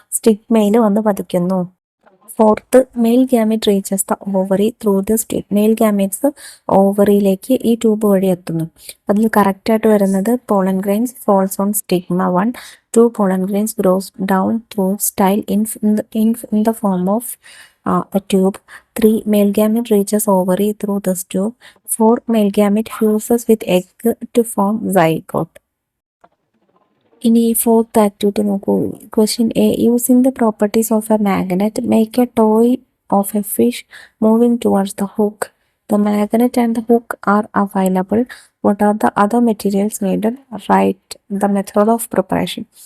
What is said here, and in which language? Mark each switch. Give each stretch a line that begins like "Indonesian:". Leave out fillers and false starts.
Malayalam: സ്റ്റിഗ്മയിൽ വന്ന് പതിക്കുന്നു.
English: 4th, male gamete reaches the ovary through the stigma.
Malayalam: Mail gametes ഓവറിയിലേക്ക് ഈ tube വഴി എത്തുന്നു. അതിൽ കറക്റ്റായിട്ട് വരുന്നത്
English: Pollen grains falls on stigma 1. 2, pollen grains grows down through style in the form of a tube. 3, male gamete reaches ovary through this tube. 4, male gamete fuses with egg to form zygote.
Malayalam: ഇനി 4th activity നോക്കൂ.
English: Question A, using the properties of a magnet make a toy of a fish moving towards the hook. The magnet and the hook are available. What are the other materials needed? Write the method of preparation.